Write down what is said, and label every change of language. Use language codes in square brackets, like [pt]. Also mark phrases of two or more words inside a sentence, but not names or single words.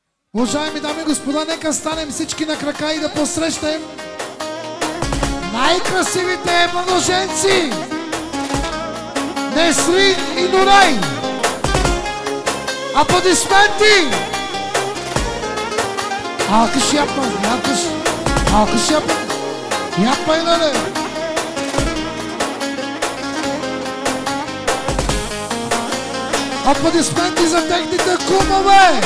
[bg] Уважаеми дами и господа, нека станем всички на крака и да посрещнем най-красивите младоженци Несрин и Нурай. Аплодисменти! [tr] Alkış yapma, alkış. Alkış yapın. Yapmayın öyle. [bg] Аплодисменти за техните кумове!